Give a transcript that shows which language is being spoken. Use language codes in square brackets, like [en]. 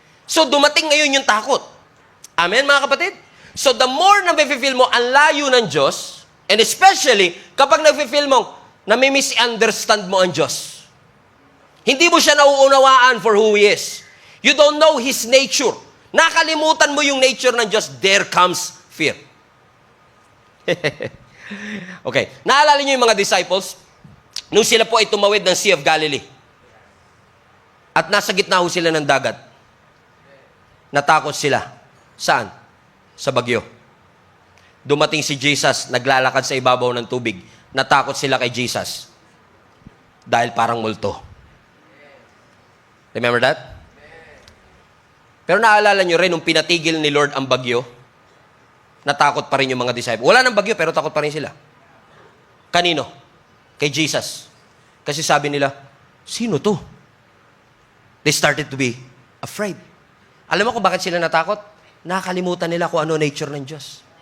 [tl] So dumating ngayon yung takot. Amen, mga kapatid? So the more na may-feel mo ang layo ng Diyos, and especially kapag nag-feel mo na may misunderstand mo ang Diyos, hindi mo siya nauunawaan [en] for who He is. You don't know His nature. [tl] Nakalimutan mo yung nature ng Diyos, [en] there comes fear. Okay. [tl] Naalala niyo yung mga disciples? Nung sila po ay tumawid ng Sea of Galilee. At nasa gitna ho sila ng dagat. Natakot sila. Saan? Sa bagyo. Dumating si Jesus, naglalakad sa ibabaw ng tubig. Natakot sila kay Jesus. Dahil parang multo. [en] Remember that? [tl] Pero naalala nyo rin, nung pinatigil ni Lord ang bagyo, natakot pa rin yung mga disciples. Wala nang bagyo, pero takot pa rin sila. Kanino? Kay Jesus. Kasi sabi nila, sino to? [en] They started to be afraid. [tl] Alam mo kung bakit sila natakot? Nakakalimutan nila kung ano nature ng Diyos.